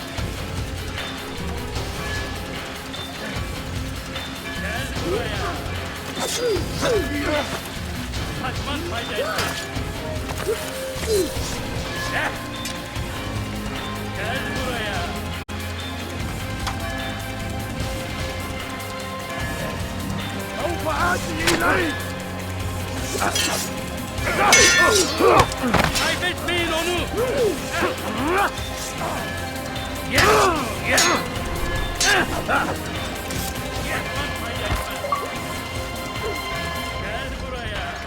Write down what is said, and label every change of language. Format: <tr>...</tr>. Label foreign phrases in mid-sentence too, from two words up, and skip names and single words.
<tr>Gel buraya. Kaçman fayda etmez. Gel buraya.</tr> <ar>سوف آتي إليك.</ar> <tr>Kaybetmeyin onu. Gel buraya.</tr>